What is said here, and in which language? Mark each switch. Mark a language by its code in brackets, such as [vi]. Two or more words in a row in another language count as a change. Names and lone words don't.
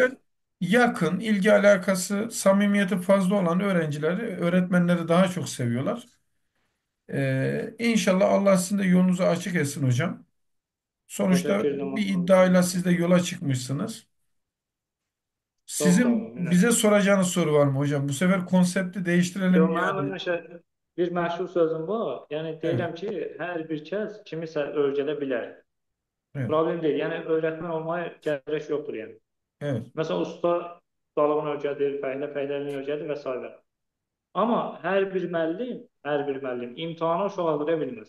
[tr] Öğrenciler yakın, ilgi alakası, samimiyeti fazla olan öğrencileri, öğretmenleri daha çok seviyorlar. İnşallah Allah sizin de yolunuzu açık etsin hocam. Sonuçta [az] Təşəkkür edirəm. [tr] bir [az] Allah [tr] iddiayla [az] razı [tr] siz [az] olsun. [tr] de yola çıkmışsınız. [az] Çox sağ [tr] Sizin [az] olun. [tr] bize [az] Minnətdaram. [tr] soracağınız soru var mı hocam? Bu sefer konsepti değiştirelim [az] Yox, mənim [tr] yani. [az] həmişə bir məşhur sözüm var. Yəni [tr] Evet, [az] deyirəm ki, hər bir kəs kimisə öyrədə bilər. [tr] evet, [az] Problem deyil. Yəni öyrətmən olmaya gərək yoxdur yəni. [tr] evet, [az] Məsələn, usta ustalığını öyrədir, fəhlə fəhləliyini öyrədir və s. Amma hər bir müəllim imtahana uşaq hazırlaya bilməz.